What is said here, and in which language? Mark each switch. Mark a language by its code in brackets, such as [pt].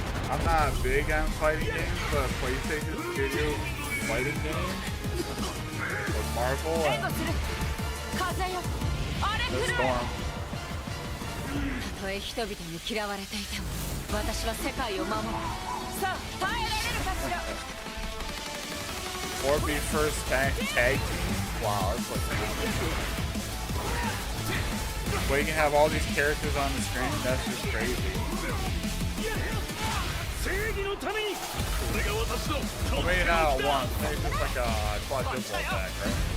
[en] I'm not big on fighting games, but PlayStation Studio fighting games with Marvel and the Storm. [ja] たとえ人々に嫌われていても、私は世界を守る。さあ、耐えられるかしら。 [en] Or be first tag team. Wow, that's like where you can have all these characters on the screen. That's just crazy. Well, maybe not at once. Maybe just like a quadruple attack, right?